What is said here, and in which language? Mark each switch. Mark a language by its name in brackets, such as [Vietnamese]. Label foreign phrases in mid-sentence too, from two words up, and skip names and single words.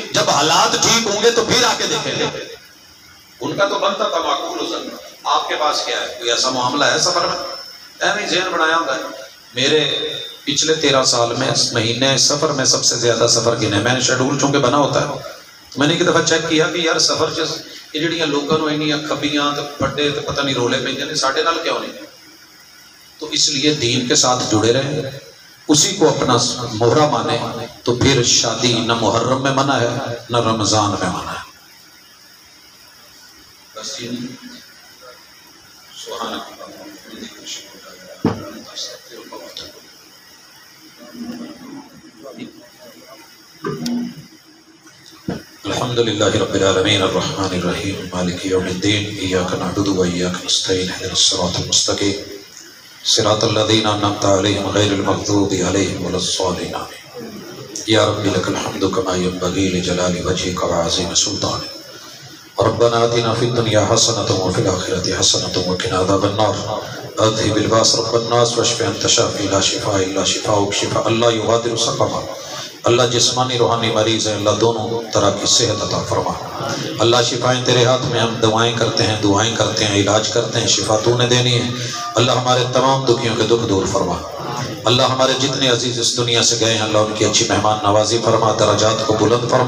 [Urdu] جب حالات ٹھیک ہوں گے تو پھر آ کے دیکھیں گے۔ ان کا تو بنتا تھا معقول حسن، آپ کے پاس کیا ہے؟ کوئی ایسا معاملہ ہے سفر میں؟ ایویں ذہن بنایا ہوتا ہے۔ میرے پچھلے 13 سال میں مہینے سفر میں سب سے زیادہ سفر گنے، میں نے شیڈول چونکہ بنا ہوتا ہے، تو میں نے ایک دفعہ چیک کیا کہ یار [Punjabi] سفر چ یہ جڑیاں لوگوں نے انیاں کھبیاں تے پھڈے تے پتہ نہیں رولے پہ نے ساڈے نال کیوں نہیں؟ [Urdu] تو اس لیے دین کے ساتھ جڑے رہیں، اسی کو اپنا مہرہ مانے، تو پھر شادی نہ محرم میں منع ہے نہ رمضان میں منع ہے۔ بس سبحان اللہ۔ [Arabic] الحمدللہ رب العالمین الرحمن الرحیم مالک یوم الدین ایاک نعبد و ایاک نستعین اہدنا الصراط المستقیم صراط الذین انعمت علیہم غیر المغضوب علیہم ولا الضالین یا رب لک الحمد کما ینبغی لجلال وجہک وعظیم سلطانک ربنا آتنا فی الدنیا حسنۃ وفی الآخرۃ حسنۃ وقنا عذاب النار اذهب الباس رب الناس واشف انت شافی لا شفاء الا شفاؤک شفاء اللہ یغادر سقما۔ [Urdu] اللہ جسمانی روحانی مریض ہیں، اللہ دونوں طرح کی صحت عطا فرما۔ اللہ شفائیں تیرے ہاتھ میں، ہم دعائیں کرتے ہیں، علاج کرتے ہیں، شفا تو نے دینی ہے۔ اللہ ہمارے تمام دکھیوں کے دکھ دور فرما۔ اللہ ہمارے جتنے عزیز اس دنیا سے گئے ہیں اللہ ان کی اچھی مہمان نوازی فرما، درجات کو بلند فرما۔